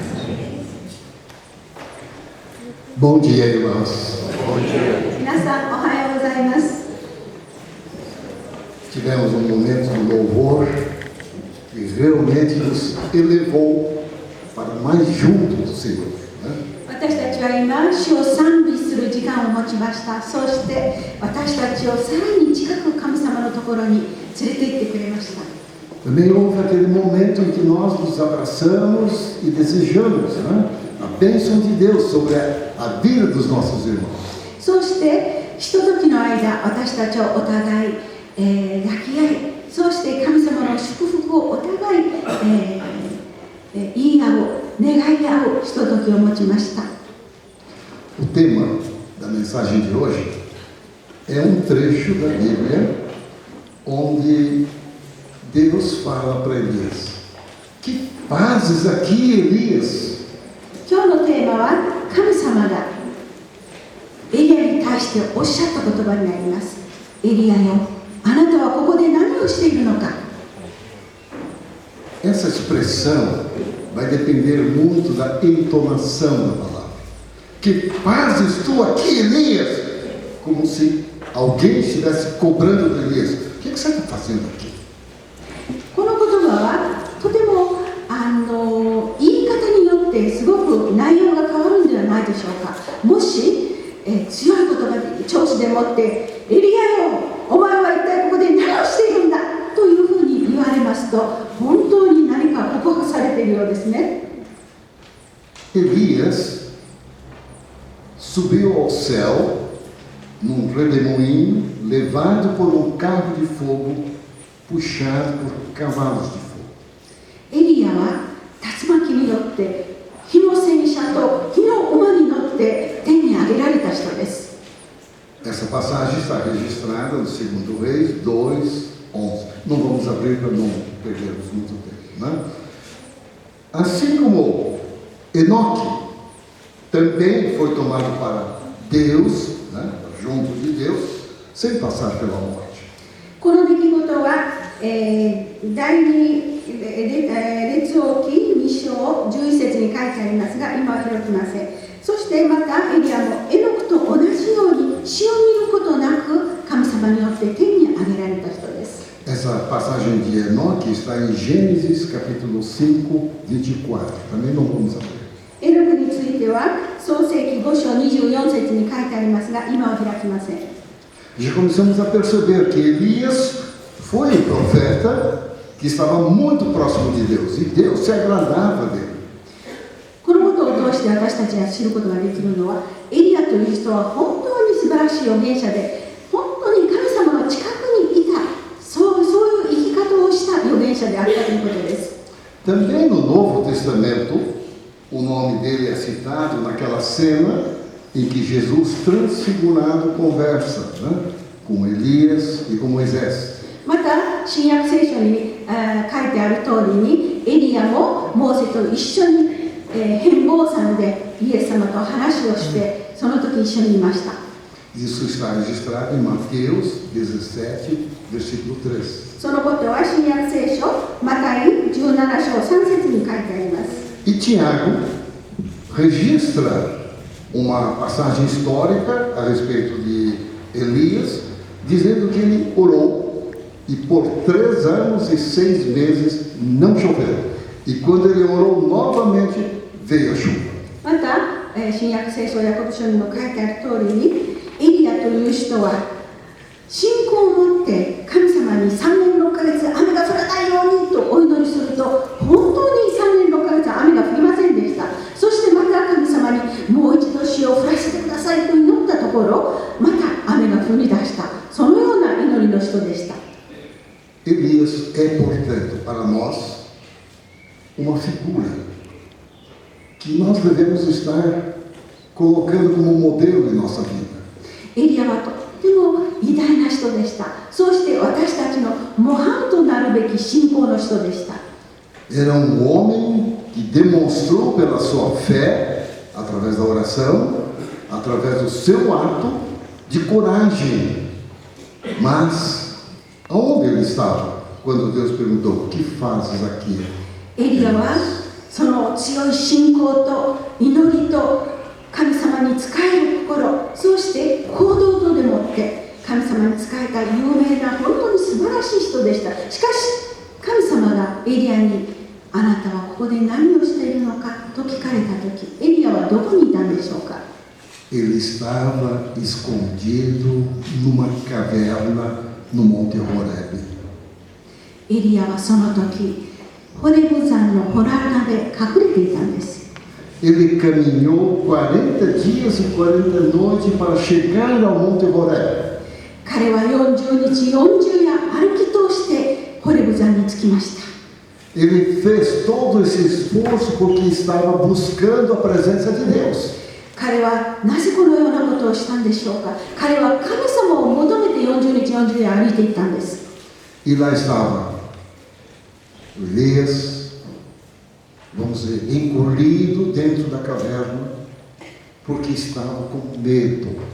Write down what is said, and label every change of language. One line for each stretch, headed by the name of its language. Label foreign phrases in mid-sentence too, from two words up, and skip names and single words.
Portuguese: Bom dia, irmãos. Bom dia. Tivemos um momento de louvor que realmente nos elevou para mais junto do Senhor, né?
Japanese: 私たちは今、主を賛美する時間を持ちました。そして私たちをさらに近く神様のところに連れて行ってくれました。
Portuguese: Também houve aquele momento em que nós nos abraçamos e desejamos, né, a bênção de Deus sobre a vida dos nossos irmãos.
Japanese: そしてひとときの間、私たちはお互い、抱き合い、そして神様の祝福をお互い、言い合う、願い合うひとときを持ちました。
Portuguese: O tema da mensagem de hoje é um trecho da Bíblia onde Deus fala para Elias: que fazes aqui, Elias?
Japanese: 今日のテーマは神様がエリアに対しておっしゃった言葉になります。エリアよ、あなたはここで何をしているのか。
Portuguese: Essa expressão vai depender muito da entonação da palavra. Que fazes tu aqui, Elias? Como se alguém estivesse cobrando de Elias: o que você está fazendo aqui?
Japanese: この言葉はとても言い方によってすごく内容が変わるんではないでしょうか。もし、強い言葉で調子でもってエリアよ、お前は一体ここで何をしているんだというふうに言われますと、本当に何か告白されているようですね。
Portuguese: Elias subiu ao céu num redemoinho levado por um carro de fogo puxado por cavalos de fogo.
Japanese: エリアは竜巻によって火の戦車と火の馬に乗って天に上げられた人です。
Portuguese: Essa passagem está registrada no 2 Reis 2:11. Não vamos abrir para não perdermos muito tempo, né? Assim como Enoque também foi tomado para Deus, né, junto de Deus, sem passar pela morte.
Japanese: この出来事は、第二列王記2章11節に書いてありますが、今は開きません。そしてまたエリアもエノクと同じように死を見ることなく神様によって天に上げられた人です。
Portuguese: Essa passagem de Enoque está em Gênesis capítulo 5:24. Também não vamos abrir.
Japanese: エノクについては創世記5章24節に書いてありますが、今は開きません。
Portuguese: Já começamos a perceber que Elias foi um profeta que estava muito próximo de Deus e Deus se agradava dele.
Japanese: このことを通して私たちが知ることができるのは、エリアという人は本当に素晴らしい預言者で、本当に神様の近くにいた、そういう生き方をした預言者であったということです。
Portuguese: Também no Novo Testamento, o nome dele é citado naquela cena em que Jesus transfigurado conversa, né, com Elias e com Moisés.
Japanese: また新約聖書に、書いてある通りにエリアもモーセと一緒に、変貌山でイエス様と話をしてその時一緒にいました。
Portuguese: Isso está registrado em Mateus 17, versículo 3.
Japanese: そのことは新約聖書マタイ17章3節に書いてあります。
Portuguese: E Tiago registra uma passagem histórica a respeito de Elias, dizendo que ele orou e por 3 anos e 6 meses não choveu. E quando ele orou novamente, veio a chuva.
Japanese: また、新約聖書ヤコブ書にも書いてある通りにエリアという人は信仰を持って神様に3年6ヶ月雨が降らないようにとお祈りすると本当に3年6ヶ月雨が降りませんでした。そしてまた神様にもう一度死を降らせてくださいと祈ったところまた雨が降り出した。そのような祈りの人でした。
Portuguese: Elias é, portanto, para nós, uma figura que nós devemos estar colocando como modelo em nossa vida.
Japanese: エリアはとっても偉大な人でした。そして私たちの模範となるべき信仰の人でした。
Portuguese: Era homem que demonstrou pela sua fé, através da oração, através do seu ato de coragem. Mas, aonde ele estava quando Deus perguntou: o que fazes aqui?
Japanese: エリアはその強い信仰と祈りと神様に仕える心、そして行動とでもって神様に仕えた有名な本当に素晴らしい人でした。しかし神様がエリアにあなたはここで何をしているのかと聞かれたとき、エリアはどこにいたんでしょうか。
Portuguese: Ele estava escondido numa caverna no Monte Horebe.
Japanese: エリアはその時ホレブ山のホラーナで隠れていたんです。
Portuguese: Ele caminhou 40 dias e 40 noites para chegar ao Monte Horebe.
Japanese: 彼は40日40夜歩き通してホレブ山に着きました。
Portuguese: Ele fez todo esse esforço porque estava buscando a presença de Deus.
Japanese: 彼はなぜこのようなことをしたんでしょうか。彼は神様を求めて40日40夜歩いていったんです。
Portuguese: E lá estava Elias, vamos dizer, encolhido dentro da caverna, porque estava com medo.